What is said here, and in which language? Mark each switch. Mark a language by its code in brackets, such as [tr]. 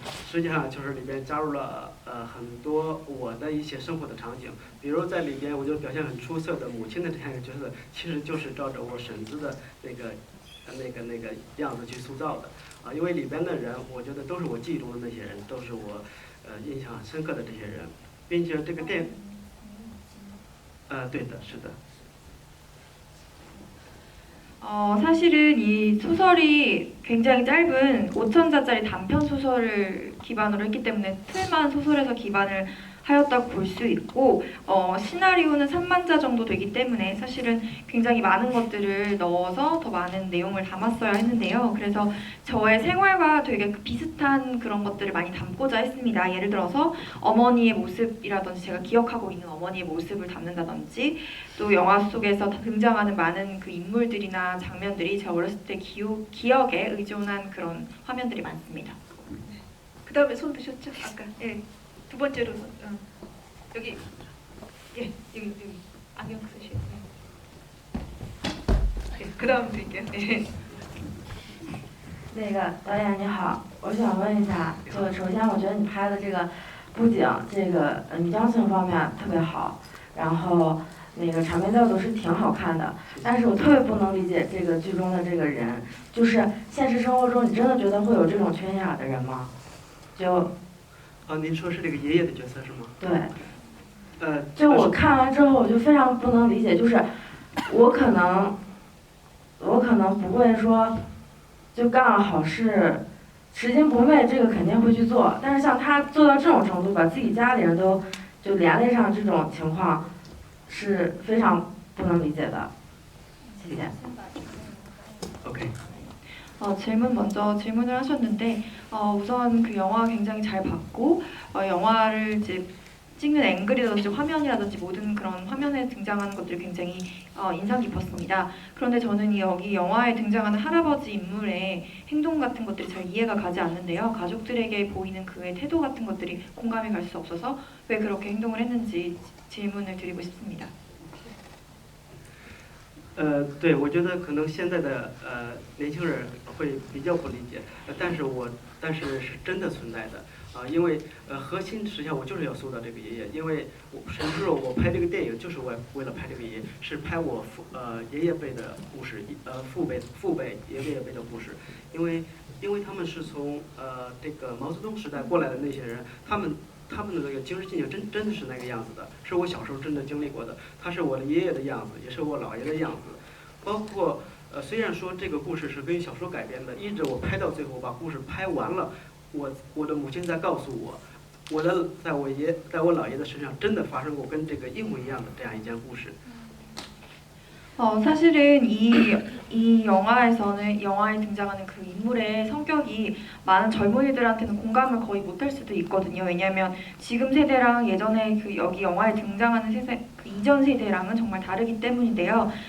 [zh] 实际上就是里边加入了很多我的一些生活的场景，比如在里边我就表现很出色的母亲的这样一个角色，其实就是照着我婶子的那个样子去塑造的啊。因为里边的人，我觉得都是我记忆中的那些人，都是我印象很深刻的这些人，并且这个电，对的，是的。 [ko] 사실은 이 소설이 굉장히 짧은 5,000자짜리 단편 소설을 기반으로 했기 때문에 틀만 소설에서 기반을 하였다고 볼 수 있고 시나리오는 3만 자 정도 되기 때문에 사실은 굉장히 많은 것들을 넣어서 더 많은 내용을 담았어야 했는데요. 그래서 저의 생활과 되게 비슷한 그런 것들을 많이 담고자 했습니다. 예를 들어서 어머니의 모습이라든지 제가 기억하고 있는 어머니의 모습을 담는다든지 또 영화 속에서 등장하는 많은 그 인물들이나 장면들이 제가 어렸을 때 기억에 의존한 그런 화면들이 많습니다. 그 다음에 손 드셨죠? 아까 예. 두 번째로 여기 예 여기 안경 쓰시고 예, 그 다음 드릴게요. 예. [zh] 那个导演你好，我想问一下，就首先我觉得你拍的这个布景，这个女将性方面特别好，然后那个场面调度是挺好看的，但是我特别不能理解这个剧中的这个人，就是现实生活中你真的觉得会有这种缺心眼儿的人吗？就您说是这个爷爷的角色是吗？对，就我看完之后我就非常不能理解，就是我可能不会说就干了好事拾金不昧，这个肯定会去做，但是像他做到这种程度，把自己家里人都就连累上，这种情况是非常不能理解的。谢谢。 [en] OK。 [ko] 질문 먼저 질문을 하셨는데 우선 그 영화 굉장히 잘 봤고 영화를 이제 찍는 앵글이라든지 화면이라든지 모든 그런 화면에 등장하는 것들이 굉장히 인상 깊었습니다. 그런데 저는 여기 영화에 등장하는 할아버지 인물의 행동 같은 것들이 잘 이해가 가지 않는데요. 가족들에게 보이는 그의 태도 같은 것들이 공감이 갈 수 없어서 왜 그렇게 행동을 했는지 질문을 드리고 싶습니다. [zh] 对，我觉得可能现在的年轻人会比较不理解，但是是真的存在的啊，因为核心实际上我就是要塑造这个爷爷，因为甚至说我拍这个电影就是为了拍这个爷爷，是拍我爷爷辈的故事，父辈爷爷辈的故事，因为他们是从这个毛泽东时代过来的那些人，他们的那个精神境界真的是那个样子的，是我小时候真的经历过的。他是我的爷爷的样子，也是我姥爷的样子。包括虽然说这个故事是根据小说改编的，一直我拍到最后把故事拍完了，我的母亲在告诉我，在我姥爷的身上真的发生过跟这个一模一样的这样一件故事。 [ko] 사실은 이 영화에 등장하는 그 인물의 성격이 많은 젊은이들한테는 공감을 거의 못할 수도 있거든요. 왜냐하면 지금 세대랑 예전에 그 여기 영화에 등장하는 세대, 그 이전 세대랑은 정말 다르기 때문인데요.